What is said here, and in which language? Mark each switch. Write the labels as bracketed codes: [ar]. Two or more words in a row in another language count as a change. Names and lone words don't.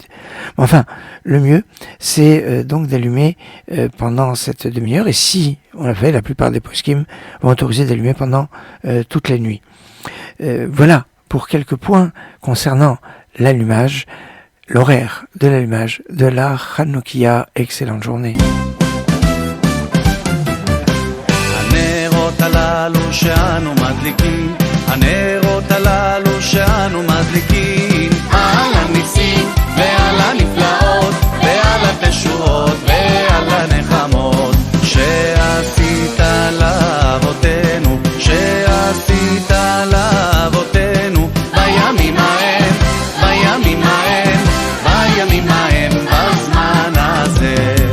[fr] Enfin, le mieux, c'est donc d'allumer pendant cette demi-heure. Et si on l'a fait, la plupart des poskim vont autoriser d'allumer pendant toute la nuit. Voilà pour quelques points concernant l'allumage, l'horaire de l'allumage de la Hanoukia. Excellente journée. [he] הללו שאנו מדליקים, הנרות הללו שאנו מדליקים, על הניסים ועל הנפלאות ועל התשועות ועל הנחמות שעשית לאבותינו, שעשית לאבותינו בימים ההם, בימים ההם, בימים ההם בזמן הזה.